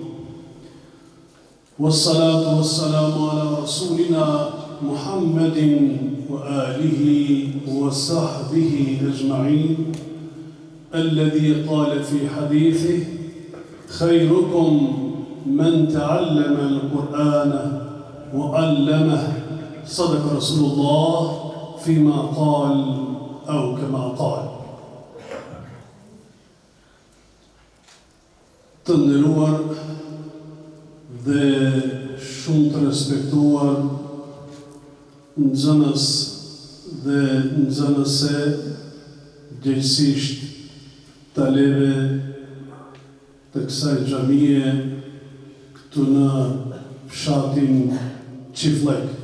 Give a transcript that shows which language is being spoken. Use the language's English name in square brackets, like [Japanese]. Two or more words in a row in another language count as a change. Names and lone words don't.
[Arabic] والصلاة والسلام على رسولنا محمد وآله وصحبه أجمعين الذي قال في حديثه خيركم من تعلم القرآن وعلمه. صدق رسول الله فيما قال أو كما قال. [Albanian] Të nderuar dhe shumë të respektuar nxënës dhe nxënëse, gjithësisht talebe të kësaj xhamie këtu në fshatin Çifllek.